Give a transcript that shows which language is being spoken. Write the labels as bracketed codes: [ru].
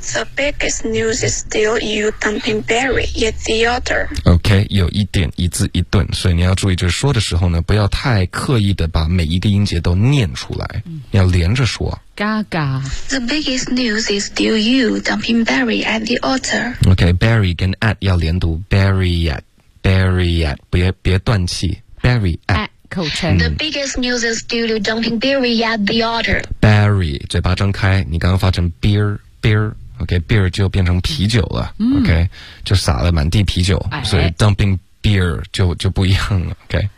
[en] The biggest news is still you dumping Barry at the altar. [zh] OK, 有一点一字一顿，所以你要注意，就是说的时候呢，不要太刻意的把每一个音节都念出来，要连着说。 Gaga [en] The biggest news is still you dumping Barry at the altar. [zh] OK, Barry 跟 at 要连读 Barry at 别断气 Barry at [en] The biggest news is still you dumping Barry at the altar. [zh] Barry, 嘴巴张开，你刚刚发成 beer, OK, beer 就变成啤酒了、OK, 就洒了满地啤酒、所以 dumping beer 就不一样了 ,OK.